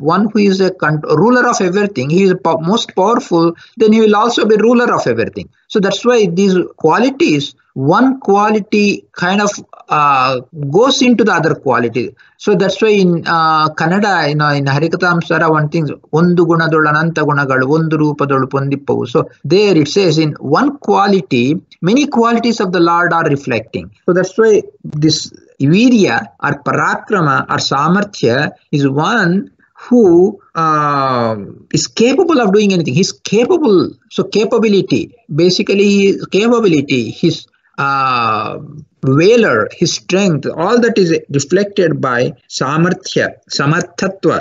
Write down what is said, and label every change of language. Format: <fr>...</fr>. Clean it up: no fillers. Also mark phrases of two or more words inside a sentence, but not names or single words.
<en>One who is a ruler of everything, he is most powerful, then he will also be ruler of everything. So that's why these qualities, one quality kind of goes into the other quality. So that's why in Kannada, in Harikatamsara, one thing,</en> <kn>ಒಂದು ಗುಣದೊಳು ಅನಂತ ಗುಣಗಳು, ಒಂದು ರೂಪದೊಳು ಪೊಂದಿಪ್ಪವು.</kn> <en>So there it says in one quality, many qualities of the Lord are reflecting. So that's why this Virya or Parakrama or Samarthya is one who is capable of doing anything. He's capable. So capability, basically capability, his valor, his strength, all that is reflected by Samarthya, Samarthatva.</en>